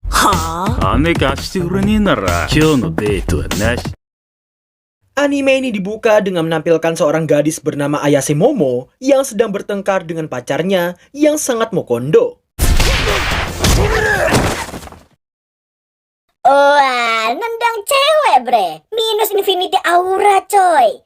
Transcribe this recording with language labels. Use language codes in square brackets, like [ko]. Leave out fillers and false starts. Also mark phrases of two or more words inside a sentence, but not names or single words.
[ja] 金貸してくれねえなら今日のデートはなし。 [id] Anime ini dibuka dengan menampilkan seorang gadis bernama Ayase Momo yang sedang bertengkar dengan pacarnya yang sangat mokondo. Wah, nendang cewek bre. [en] Minus infinity aura coy.